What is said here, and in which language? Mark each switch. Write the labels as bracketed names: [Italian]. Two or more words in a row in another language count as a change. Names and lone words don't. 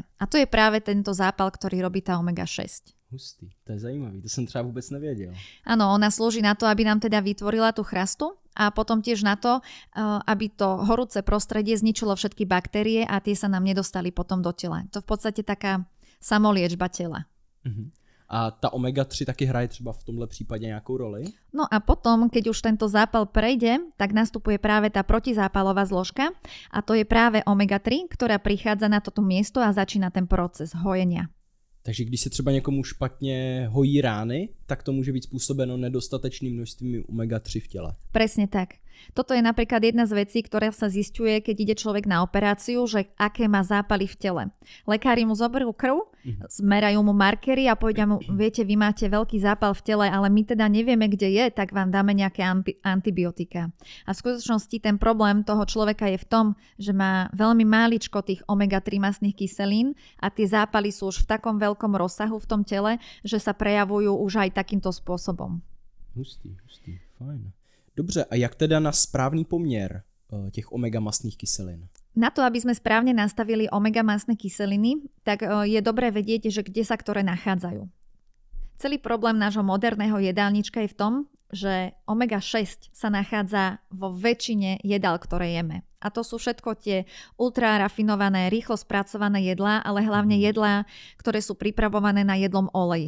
[Slovak] A to je práve tento zápal, ktorý robí tá omega-6. [Czech] Hustý, to je zajímavý, to som třeba vůbec nevěděl. [Slovak] Áno, ona slúži na to, aby nám teda vytvorila tú chrastu a potom tiež na to, aby to horúce prostredie zničilo všetky baktérie a tie sa nám nedostali potom do tela. To v podstate taká samoliečba tela. [Czech] A ta omega-3 taky hraje třeba v tomhle případě nějakou roli? [Slovak] No a potom, keď už tento zápal prejde, tak nastupuje práve tá protizápalová zložka a to je práve omega-3, ktorá prichádza na toto miesto a začína ten proces hojenia. [Czech] Takže když se třeba někomu špatně hojí rány, tak to může být způsobeno nedostatečným množstvím omega-3 v těle. [Slovak] Presne tak. Toto je napríklad jedna z vecí, ktorá sa zisťuje, keď ide človek na operáciu, že aké má zápaly v tele. Lekári mu zoberú krv, zmerajú mu markery a povedia mu, viete, vy máte veľký zápal v tele, ale my teda nevieme, kde je, tak vám dáme nejaké antibiotika. A v skutočnosti ten problém toho človeka je v tom, že má veľmi máličko tých omega-3 mastných kyselín a tie zápaly sú už v takom veľkom rozsahu v tom tele, že sa prejavujú už aj takýmto spôsobom. [Czech] Hustý, fajn. Dobře, a jak teda na správný poměr těch omega mastných kyselin? [Slovak] Na to, aby sme správne nastavili omega mastné kyseliny, tak je dobré vedieť, že kde sa ktoré nachádzajú. Celý problém nášho moderného jedálnička je v tom, že omega-6 sa nachádza vo väčšine jedál, ktoré jeme. A to sú všetko tie ultrarafinované, rýchlo spracované jedlá, ale hlavne jedlá, ktoré sú pripravované na jedlom oleji.